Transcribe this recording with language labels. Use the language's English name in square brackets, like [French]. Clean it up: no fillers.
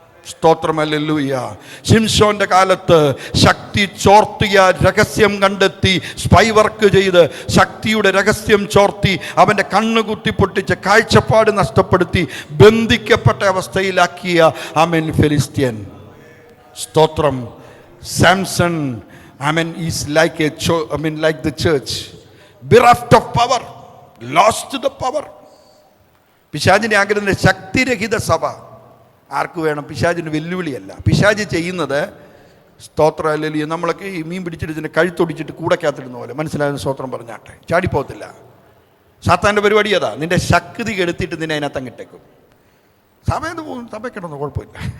[Malayalam] സ്തോത്രം, ഹല്ലേലൂയ. ശിംശോന്റെ കാലത്ത് ശക്തി ചോർത്തിയ രഹസ്യം കണ്ടെത്തി സ്പൈ വർക്ക് ചെയ്ത് ശക്തിയുടെ രഹസ്യം ചോർത്തി അവൻ്റെ കണ്ണ് കുത്തിപ്പൊട്ടിച്ച് കാഴ്ചപ്പാട് നഷ്ടപ്പെടുത്തി ബന്ധിക്കപ്പെട്ട അവസ്ഥയിലാക്കിയ ആമേൻ ഫെലിസ്ത്യൻ. സ്തോത്രം. [English] Samson ആമേൻ is like like the church, bereft of power, lost the power. [Malayalam] പിശാചിന്റെ ആഗ്രഹത്തിന്റെ ശക്തിരഹിത സഭ. ആർക്ക് വേണം? പിശാചിന് വെല്ലുവിളിയല്ല. പിശാച് ചെയ്യുന്നത് സ്തോത്രം, അല്ലെങ്കിൽ നമ്മളൊക്കെ ഈ മീൻ പിടിച്ചിട്ട് ഇതിൻ്റെ കഴുത്തൊടിച്ചിട്ട് കൂടക്കകത്തിടുന്ന പോലെ. മനസ്സിലാകുന്ന സ്തോത്രം പറഞ്ഞാട്ടെ. ചാടിപ്പോകത്തില്ല. സാത്താൻ്റെ പരിപാടി അതാ. നിന്റെ ശക്തി കെടുത്തിട്ട് നിന്നെ അതിനകത്തങ്ങിട്ടേക്കും. സഭയെന്ന് പോകും, സഭയ്ക്കിടന്ന് കുഴപ്പമില്ല.